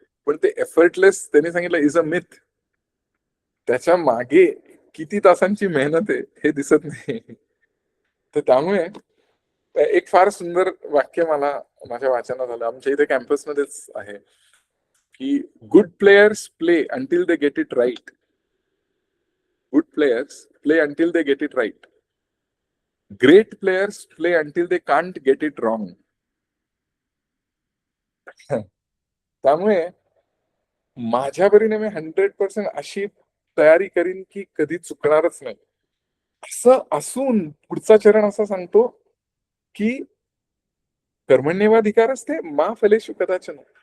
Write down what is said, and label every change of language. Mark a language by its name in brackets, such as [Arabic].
[Marathi] पण ते एफर्टलेस त्यांनी सांगितलं [English] Is a myth. [Marathi] त्याच्या मागे किती तासांची मेहनत आहे हे दिसत नाही. तर त्यामुळे एक फार सुंदर वाक्य मला माझ्या वाचनात आलं. आमच्या इथे कॅम्पसमध्येच आहे की [English] Good players play until they get it right. Good players play until they get it right. Great players play until they can't get it wrong. [Marathi] त्यामुळे माझ्या परीने मी 100% अशी तयारी करीन की कधी चुकणारच नाही. असं असून पुढचा चरण असा सांगतो की [Sanskrit] कर्मण्येवाधिकारस्ते मा फलेषु कदाचन.